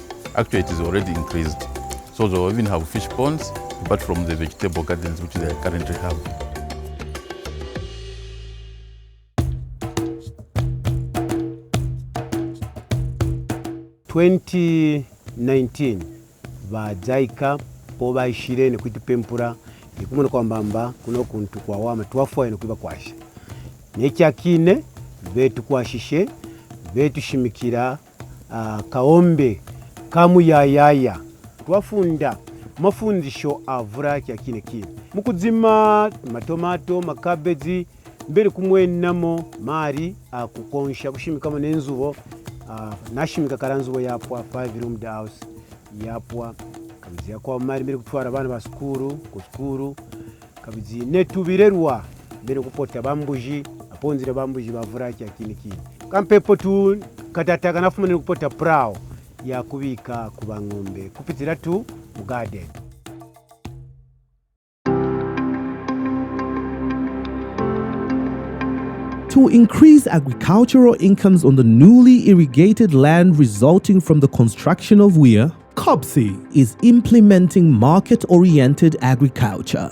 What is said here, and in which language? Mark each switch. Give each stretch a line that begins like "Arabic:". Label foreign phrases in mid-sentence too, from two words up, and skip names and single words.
English: Actually, it is already increased. So they'll even have fish ponds, apart from the vegetable gardens which they currently have.
Kaonde: In 2019 ba JICA po baishire ne kwitipempura ikumuna kwambamba kuno kuntu kwa wama twafuwa ne kwiba kwasha nekyakine betu kwashishe betushimikira kaombe kamuyayaya twafunda mafundisho avuraki akine kine mukuzima matomato makabeji mbere kumwenamo mari akukonsha kushimikamo nenzubo nashimika karanzubo yapwa
English: 5 room house
Kaonde: yapwa kabizi yakwa mari mbere kutwara abana ba skuru kabizi netubirerwa mbere kupota bambuji aponzira bambuji bavuraki akine kine kampepo tu katataka nafumane kupota prao ya kubika kuba ng'ombe kupitira tu mu garden.
English: To increase agricultural incomes on the newly irrigated land resulting from the construction of weir, E-COBSI is implementing market-oriented agriculture.